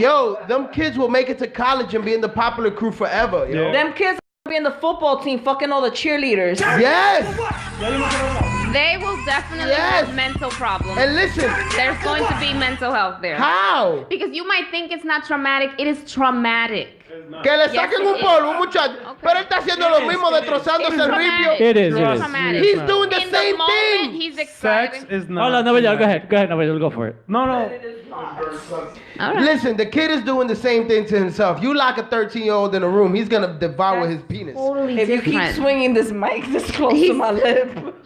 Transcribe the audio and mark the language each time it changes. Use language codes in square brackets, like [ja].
[en] Yo, them kids will make it to college and be in the popular crew forever. Yo. Yeah. Them kids will be in the football team, fucking all the cheerleaders. Yes. They will definitely have mental problems. And listen, there's going to be mental health there. How? Because you might think it's not traumatic. It is traumatic. [es] Que le saquen un polvo, un muchacho. Pero él está haciendo lo mismo, destrozándose el ripio. [en] It is. He's doing the same thing. He's excited. Sex is not. Hold on, Nuevayol, go ahead, Nuevayol, go for it. No. Right. Listen, the kid is doing the same thing to himself. You lock a 13-year-old in a room, he's gonna devour his penis. Totally if you keep swinging this mic this close to my lip.